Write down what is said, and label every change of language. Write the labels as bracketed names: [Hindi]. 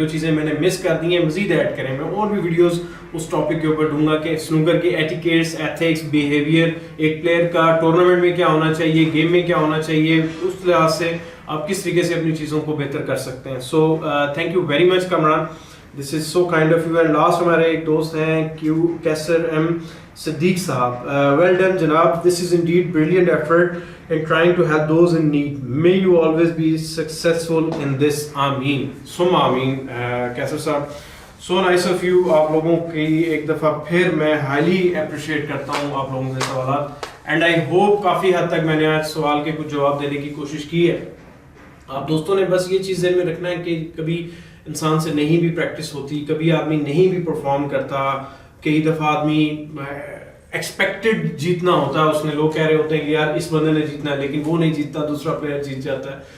[Urdu] جو چیزیں میں نے مس کر دی ہیں مزید ایڈ کریں. میں اور بھی ویڈیوز اس ٹاپک کے اوپر ڈوں گا کہ سنوکر کے ایٹیکیٹس, ایتھکس, بیہیویئر, ایک پلیئر کا ٹورنامنٹ میں کیا ہونا چاہیے, گیم میں کیا ہونا چاہیے, اس لحاظ سے آپ کس طریقے سے اپنی چیزوں کو بہتر کر سکتے ہیں. [English] So thank you very much Kamran, this is so kind of you. And last ہمارے ایک دوست ہیں Kaisar M Siddiq sahab. Well done جناب, this is indeed brilliant effort in trying to help those in need. May you always be successful in this. Ameen. Summa ameen. Kaisar sahab, so nice of you. [Urdu] آپ لوگوں کی ایک دفعہ پھر میں highly appreciate کرتا ہوں آپ لوگوں کے سوالات, and I hope کافی حد تک میں نے آج سوال کے کچھ جواب دینے کی کوشش کی ہے. آپ دوستوں نے بس یہ چیز ذہن میں رکھنا ہے کہ کبھی انسان سے نہیں بھی پریکٹس ہوتی, کبھی آدمی نہیں بھی پرفارم کرتا, کئی دفعہ آدمی ایکسپیکٹڈ جیتنا ہوتا ہے, اس نے لوگ کہہ رہے ہوتے ہیں کہ یار اس بندے نے جیتنا ہے, لیکن وہ نہیں جیتتا, دوسرا پلیئر جیت جاتا ہے.